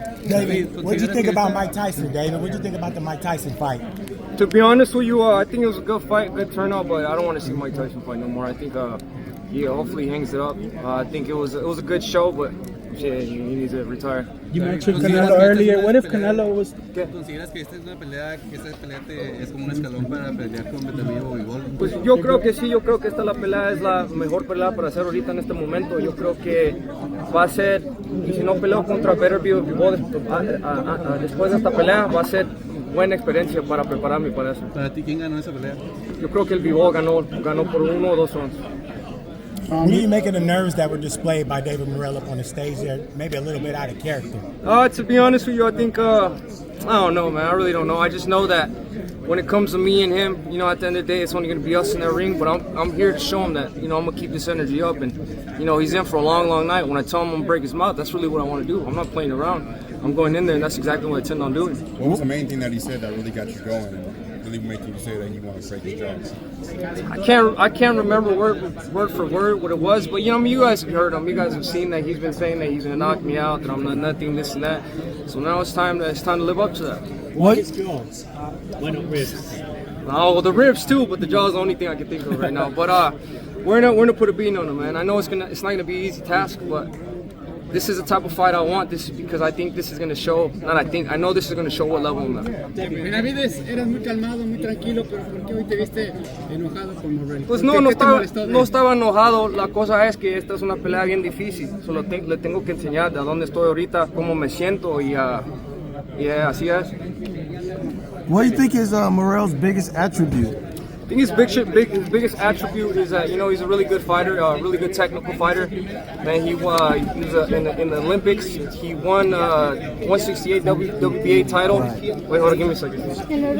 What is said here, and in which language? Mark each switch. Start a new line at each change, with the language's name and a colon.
English: David, what do you think about Mike Tyson, David? What do you think about the Mike Tyson fight? To be honest with you, I think it was a good fight, good turnout, but I don't want to see Mike Tyson fight no more. I think hopefully he hangs it up. I think it was a good show, but shit, he needs to retire. You mentioned Canelo earlier. What if Canelo was?
Spanish: ¿Consideras que esta es una pelea, es como un escalón para pelear con Benavidez o Bivol? Pues yo creo que sí, yo creo que esta pelea es la mejor pelea para hacer ahorita en este momento. Yo creo que va a ser, y si no peleo contra Benavidez o Bivol después de esta pelea, va a ser buena experiencia para prepararme para eso. ¿Para ti quién ganó esa pelea? Yo creo que el Bivol ganó por 1 o 2 rounds.
English: What do you make of the nerves that were displayed by David Morrell up on the stage there? Maybe a little bit out of character. To be honest with you, I think, I don't know, man. I really don't know. I just know that when it comes to me and him, at the end of the day, it's only going to be us in that ring. But I'm here to show him that, I'm going to keep this energy up. And, he's in for a long, long night. When I tell him I'm going to break his mouth, that's really what I want to do. I'm not playing around. I'm going in there, and that's exactly what I intend on doing. What was the main thing that he said that really got you going and really making you say that you want to break his jaws? I can't remember word for word what it was, but you guys have heard him. You guys have seen that he's been saying that he's gonna knock me out, that I'm not nothing, this and that. So now it's time to live up to that. What? Ribs. Oh, well, the ribs too, but the jaw is the only thing I can think of right now. But we're gonna put a beat on him, man. I know it's not gonna be an easy task, but this is the type of fight I want. This is because I think this is going to show. I know this is going to show what level I'm at.
Spanish: Benavidez, eras muy calmado, muy tranquilo, pero ¿por qué hoy te viste enojado con Morrell? Pues no estaba enojado. La cosa es que esta es una pelea bien difícil. Solo le tengo que enseñar de dónde estoy ahorita, cómo me siento y así es.
English: What do you think is Morrell's biggest attribute? I think his biggest attribute is that he's a really good fighter, a really good technical fighter. Man, he was in the Olympics. He won 168 WBA title. Wait, hold on, give me a second.